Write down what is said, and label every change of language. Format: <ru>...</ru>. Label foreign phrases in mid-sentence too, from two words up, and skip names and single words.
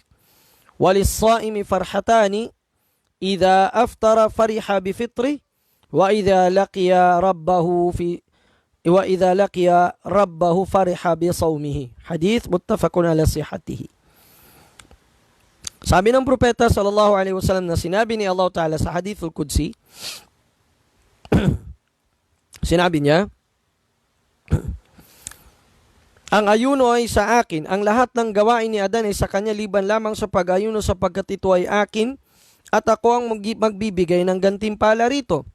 <ar>وللصائم فرحتان إذا أفطر فرح بفطره وإذا لقي ربه فرح بصومه. حديث متفق على صحته.</ar> <tl>Sabi ng propeta</tl> <ar>صلى الله عليه وسلم</ar> <tl>na sinabi ni</tl> <ar>الله تعالى</ar> <tl>sa</tl> <ar>الحديث القدسي,</ar> <tl>sinabi niya, ang ayuno ay sa akin, ang lahat ng gawain ni Adan ay sa kanya liban lamang sa pag-ayuno sapagkat ito ay akin at ako ang magbibigay ng gantimpala rito.</tl>